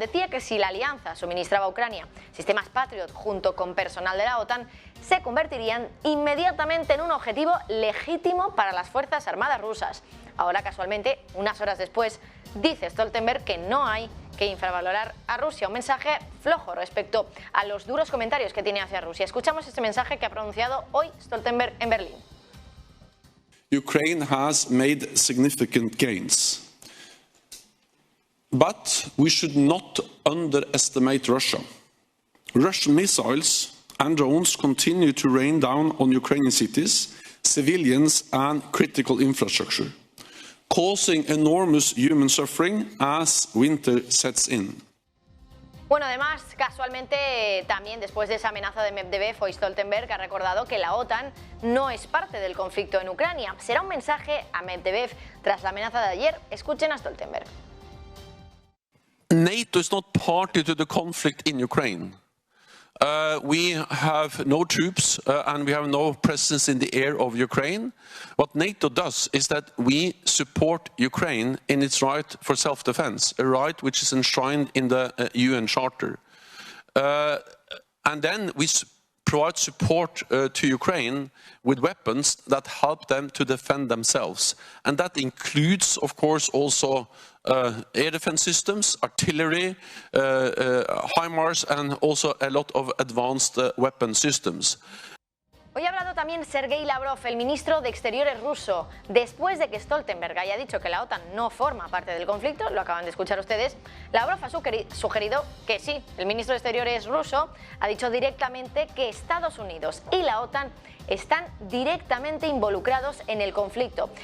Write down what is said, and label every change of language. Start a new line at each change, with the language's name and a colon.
Spanish: Decía que si la alianza suministraba a Ucrania sistemas Patriot junto con personal de la OTAN, se convertirían inmediatamente en un objetivo legítimo para las Fuerzas Armadas rusas. Ahora, casualmente, unas horas después, dice Stoltenberg que no hay que infravalorar a Rusia, un mensaje flojo respecto a los duros comentarios que tiene hacia Rusia. Escuchamos este mensaje que ha pronunciado hoy Stoltenberg en Berlín.
English: Ukraine has made significant gains, but we should not underestimate Russia. Russian missiles and drones continue to rain down on Ukrainian cities, civilians and critical infrastructure, causing enormous human suffering as winter sets in.
Spanish: Bueno, además, casualmente, también después de esa amenaza de Medvedev, hoy Stoltenberg ha recordado que la OTAN no es parte del conflicto en Ucrania. Será un mensaje a Medvedev tras la amenaza de ayer. Escuchen a Stoltenberg.
English: NATO is not party to the conflict in Ukraine. We have no troops and we have no presence in the air of Ukraine. What NATO does is that we support Ukraine in its right for self-defense, a right which is enshrined in the UN Charter. And then we provide support to Ukraine with weapons that help them to defend themselves. And that includes, of course, also air defense systems, artillery, HIMARS, and also a lot of advanced weapon systems.
Spanish: Hoy ha hablado también Sergei Lavrov, el ministro de Exteriores ruso, después de que Stoltenberg haya dicho que la OTAN no forma parte del conflicto, lo acaban de escuchar ustedes. Lavrov ha sugerido que sí, el ministro de Exteriores ruso ha dicho directamente que Estados Unidos y la OTAN están directamente involucrados en el conflicto.